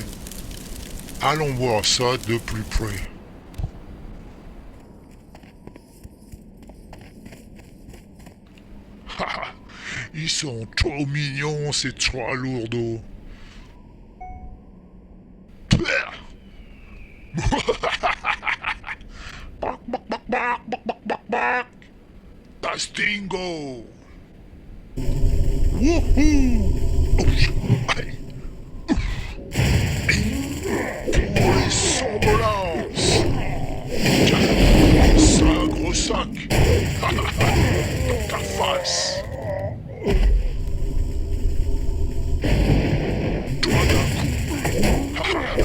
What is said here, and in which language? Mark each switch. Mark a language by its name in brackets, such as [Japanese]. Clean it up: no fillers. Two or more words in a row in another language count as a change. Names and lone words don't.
[French] Allons voir ça de plus près. Haha, ils sont trop mignons, ces trois lourdeaux. Père. Bark, bark, bark, bark, bark, bark, bark, bark. Tastingo. Wouhou. Allez. Pour les somnolences. Tiens, ça, gros sac. Dans ta face. Toi d'un coup.